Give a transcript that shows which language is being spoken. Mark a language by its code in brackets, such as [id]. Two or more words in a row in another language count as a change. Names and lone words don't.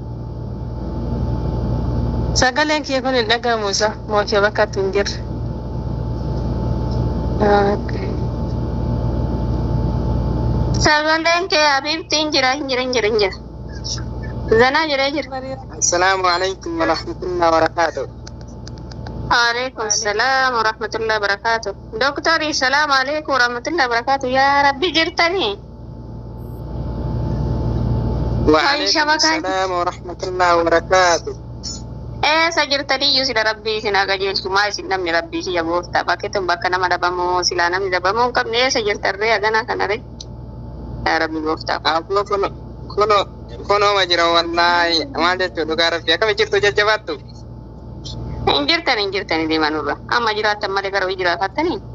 [om] Sagaleen kiyya kun hin dhagahamu isa mootii bakka hin jirre. Sagaleen kee Habibtiin jira. Zanaa jira. [ar] السلام عليكم ورحمة الله وبركاته. وعليكم السلام ورحمة الله وبركاته. Doktori سلام عليكم ورحمة الله وبركاته. يا رب [om] jirtanii. [ar] وعليكم السلام ورحمة الله وبركاته. [om] Sajirtanii iyyuu sila rabbii isin agajeelchu maa isin namni rabbii kiyya gooftaa bakkeettun bakka nama dhabamoo silaa namni dhabamuu hin qabne eessa jirtarree haganaa kanaree [ar] يا رب [om] gooftaa. Kunoo jira wallaahi maal jechuudha dhugaa rabbii akkami jirtu jajjabaattu. Hin jirtanii deemanurra amma jiraattan malee gara hojii jiraafattanii.